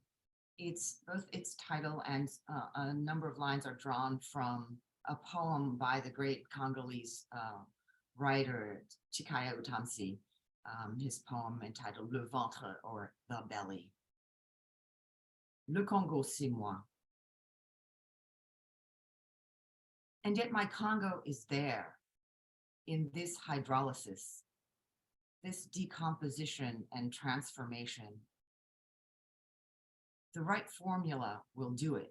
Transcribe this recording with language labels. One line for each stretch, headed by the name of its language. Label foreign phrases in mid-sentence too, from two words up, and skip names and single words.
English: It's both its title and a number of lines are drawn from a poem by the great Congolese writer Chikaya Utamsi, his poem entitled Le Ventre, or The Belly.
French: Le Congo, c'est moi.
English: And yet my Congo is there in this hydrolysis, this decomposition and transformation. The right formula will do it.